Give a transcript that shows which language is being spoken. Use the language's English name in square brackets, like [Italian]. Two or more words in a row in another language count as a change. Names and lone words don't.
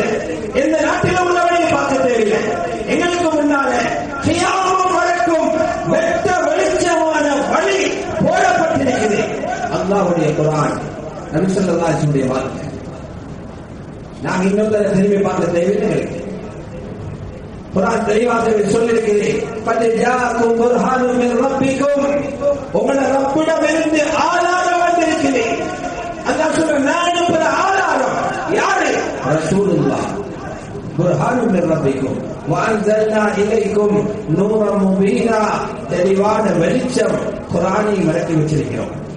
[Tamil] எந்த நாட்டில் உள்ளவனையும் பார்க்க தேவையில்லை. எங்களுக்கு முன்னால கியாமத் வரைக்கும் வெட்ட வெளிச்சமான வழி போடப்பட்டிருக்கிறது. அல்லாஹ்வுடைய குர்ஆன், நபி [Arabic] صلى الله عليه وسلم [Tamil] வாழ்க்கை. நாங்க இன்னொரு திரும்பி பார்க்க தேவையில்லை. குர்ஆன் தெளிவாக சொல்லியிருக்கிறது. [Arabic] قد جاءكم برهان من ربكم. [Tamil] உங்களோட ரப்பிடமிருந்து ஆதாரம் வந்திருக்கிறது. அல்லாஹ் சொல்ற, நான் அனுப்புற ஆதாரம் யாரு? ரசூலுல்லாஹ். [Arabic] برهان من ربكم وأنزلنا إليكم نورا مبينا. [Tamil] தெளிவான வெளிச்சம் குர்ஆனை இறக்கி வச்சிருக்கிறோம்.